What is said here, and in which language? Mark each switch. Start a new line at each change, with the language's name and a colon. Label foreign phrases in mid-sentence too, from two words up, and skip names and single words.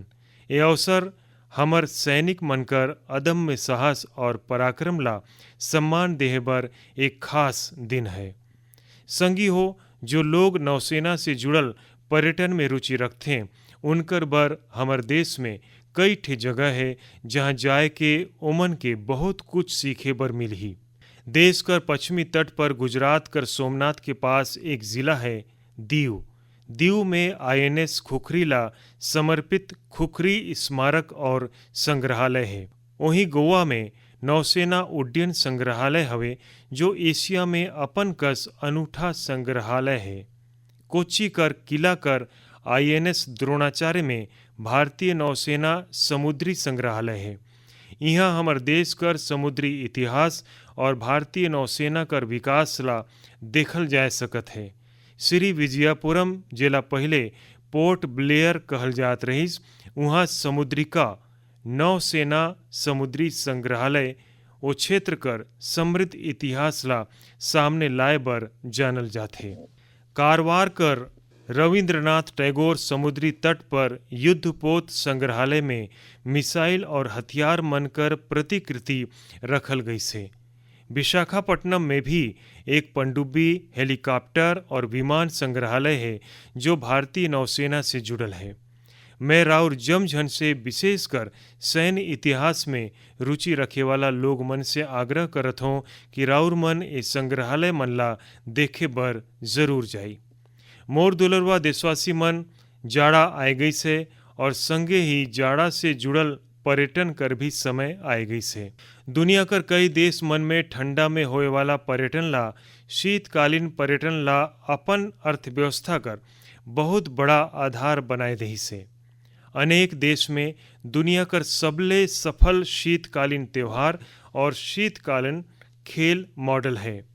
Chhattisgarhi: ये अवसर हमर सैनिक मनकर अदम्य साहस और पराक्रम ला सम्मान देहे बर एक खास दिन है। संगी हो, जो लोग नौसेना से जुड़ल पर्यटन में रुचि रखते उनकर बर हमर देश में कई ठे जगह है जहाँ जाए के ओमन के बहुत कुछ सीखे बर मिलही। देश कर पश्चिमी तट पर गुजरात कर सोमनाथ के पास एक जिला है दीव। दीव में INS खुखरी ला समर्पित खुखरी स्मारक और संग्रहालय है। वहीं गोवा में नौसेना उड्डयन संग्रहालय हवे जो एशिया में अपन कस अनूठा संग्रहालय है। कोच्चि कर किला कर INS द्रोणाचार्य में भारतीय नौसेना समुद्री संग्रहालय है। यहाँ हमर देश कर समुद्री इतिहास और भारतीय नौसेना कर विकास ला देखल जा सकत है। श्री विजयपुरम जेला पहले पोर्ट ब्लेयर कहल जात रहीस, वहाँ समुद्रिका नौसेना समुद्री संग्रहालय वो क्षेत्र कर समृद्ध इतिहास ला सामने लाए बर जानल जाथे। कारवार कर रविंद्रनाथ टैगोर समुद्री तट पर युद्धपोत संग्रहालय में मिसाइल और हथियार मनकर प्रतिकृति रखल गई से। विशाखापट्टनम में भी एक पनडुब्बी, हेलीकॉप्टर और विमान संग्रहालय है जो भारतीय नौसेना से जुड़ल है। मैं राउर जमझन से विशेषकर सैन्य इतिहास में रुचि रखे वाला लोग मन से आग्रह करत हों कि राउर मन इस संग्रहालय मन ला देखे बर जरूर जाई। मोर दुलरवा देशवासी मन, जाड़ा आए गई से और संगे ही जाड़ा से जुड़ल पर्यटन कर भी समय आए गई से। दुनिया कर कई देश मन में ठंडा में होए वाला पर्यटन ला शीतकालीन पर्यटन ला अपन अर्थव्यवस्था कर बहुत बड़ा आधार बनाए दही से। अनेक देश में दुनिया कर सबले सफल शीतकालीन त्योहार और शीतकालीन खेल मॉडल है।